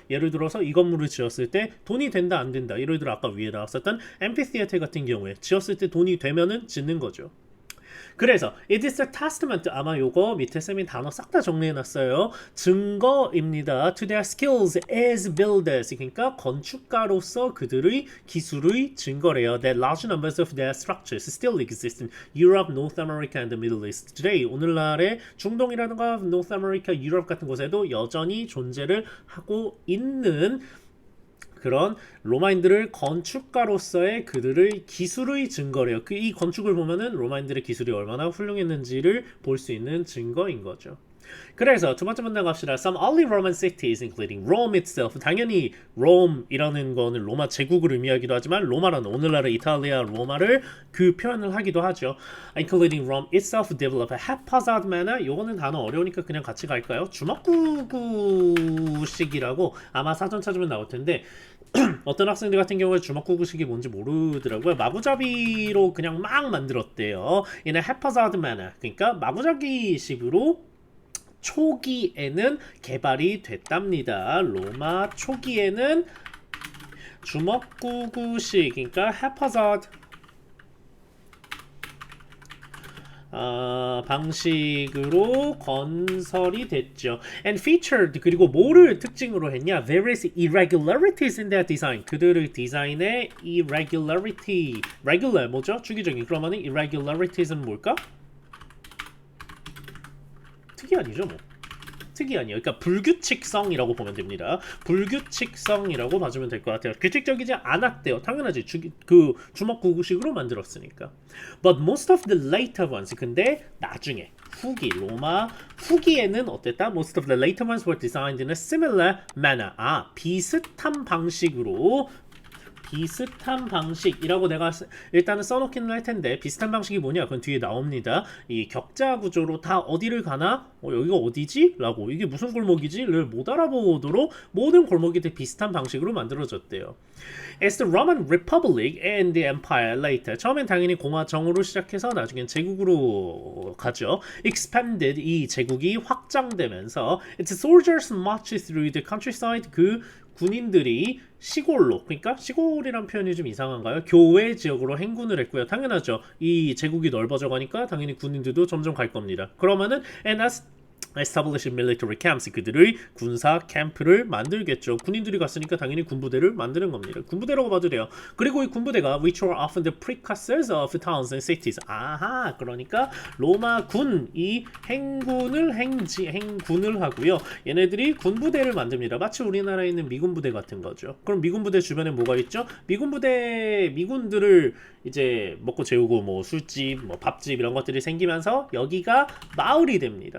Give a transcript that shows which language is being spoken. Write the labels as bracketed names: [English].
[Korean] 예를 들어서 이 건물을 지었을 때 돈이 된다 안 된다. 예를 들어 아까 위에 나왔었던 앰피시애터 같은 경우에 지었을 때 돈이 되면은 짓는 거죠. 그래서 [English] it is a testament, [Korean] 아마 요거 밑에 쌤이 단어 싹 다 정리해놨어요. 증거입니다. [English] to their skills as builders, [Korean] 그러니까 건축가로서 그들의 기술의 증거래요. [English] that large numbers of their structures still exist in Europe, North America and the Middle East today. [Korean] 오늘날의 중동이라든가 North America, 유럽 같은 곳에도 여전히 존재를 하고 있는 그런 로마인들을 건축가로서의 그들의 기술의 증거래요. 이 건축을 보면은 로마인들의 기술이 얼마나 훌륭했는지를 볼 수 있는 증거인 거죠. 그래서 두 번째 문단 갑시다. [English] Some early Roman cities, including Rome itself. [Korean] 당연히 Rome이라는 거는 로마 제국을 의미하기도 하지만 로마라는 오늘날의 이탈리아 로마를 그 표현을 하기도 하죠. [English] Including Rome itself develop a haphazard manner. [Korean] 요거는 단어 어려우니까 그냥 같이 갈까요? 주먹구구식이라고 아마 사전 찾으면 나올 텐데 어떤 학생들 같은 경우에 주먹구구식이 뭔지 모르더라고요. 마구잡이로 그냥 막 만들었대요. [English] In a haphazard manner. [Korean] 그러니까 마구잡이식으로 초기에는 개발이 됐답니다. 로마 초기에는 주먹구구식, 그러니까 haphazard 방식으로 건설이 됐죠. [English] And featured, [Korean] 그리고 뭐를 특징으로 했냐? [English] Various irregularities in their design. [Korean] 그들의 디자인의 irregularity, regular 뭐죠? 주기적인. 그러면은 irregularities 은 뭘까? 특이한이죠 뭐. 특이한이요. 그러니까 불규칙성이라고 보면 됩니다. 불규칙성이라고 봐주면 될 것 같아요. 규칙적이지 않았대요. 당연하지. 그 주먹구구식으로 만들었으니까. [English] But most of the later ones. [Korean] 근데 나중에 후기 로마 후기에는 어땠다? [English] Most of the later ones were designed in a similar manner. [Korean] 비슷한 방식으로. 비슷한 방식이라고 내가 일단은 써놓기는 할 텐데 비슷한 방식이 뭐냐? 그건 뒤에 나옵니다. 이 격자 구조로 다 어디를 가나? 여기가 어디지? 라고 이게 무슨 골목이지?를 못 알아보도록 모든 골목이 다 비슷한 방식으로 만들어졌대요. [English] As the Roman Republic and the Empire later [Korean] 처음엔 당연히 공화정으로 시작해서 나중엔 제국으로 가죠. [English] Expanded [Korean] 이 제국이 확장되면서 [English] its soldiers marched through the countryside [Korean] 그 군인들이 시골로 그러니까 시골이란 표현이 좀 이상한가요? 교외 지역으로 행군을 했고요. 당연하죠. 이 제국이 넓어져 가니까 당연히 군인들도 점점 갈 겁니다. 그러면은 [English] and as establish military camps [Korean] 그들의 군사 캠프를 만들겠죠. 군인들이 갔으니까 당연히 군부대를 만드는 겁니다. 군부대라고 봐도 돼요. 그리고 이 군부대가 [English] which were often the precursors of towns and cities. [Korean] 아하, 그러니까 로마 군이 행군을 하고요. 얘네들이 군부대를 만듭니다. 마치 우리나라에 있는 미군 부대 같은 거죠. 그럼 미군 부대 주변에 뭐가 있죠? 미군들을 이제 먹고 재우고 뭐 술집, 뭐 밥집 이런 것들이 생기면서 여기가 마을이 됩니다.